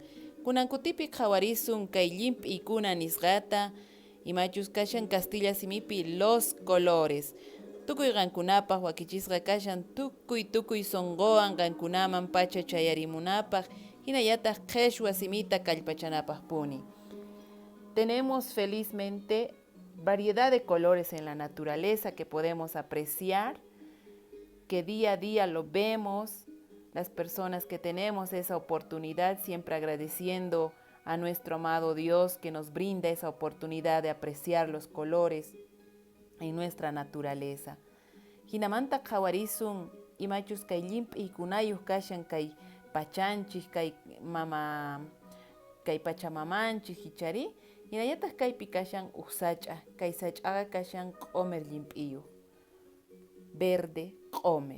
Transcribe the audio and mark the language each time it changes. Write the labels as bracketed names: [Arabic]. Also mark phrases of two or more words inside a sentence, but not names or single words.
[Quechua] Kunankutipi qhawarisun kay llimp'ikuna nisqata, imachus kashan Castilla simipi [Spanish] los colores. [Quechua] Tukuy qankunapaq wakichisqa kashan tukuy sonqowan qankunaman pacha chayarimunapaq, hinallataq qhechwa simita kallpachanapaqpuni. [Spanish] Tenemos felizmente variedad de colores en la naturaleza que podemos apreciar, que día a día lo vemos, las personas que tenemos esa oportunidad, siempre agradeciendo a nuestro amado Dios que nos brinda esa oportunidad de apreciar los colores en nuestra naturaleza. [Quechua] Hinamanta qhawarisun imachus kay llimp'iykunayuq kashan kay pachanchik, kay pachamamanchik hichari, hinallataq kaypi kashan uq sach'a, kay sach'aqa kashan q'omer llimp'iyuq, verde q'omer.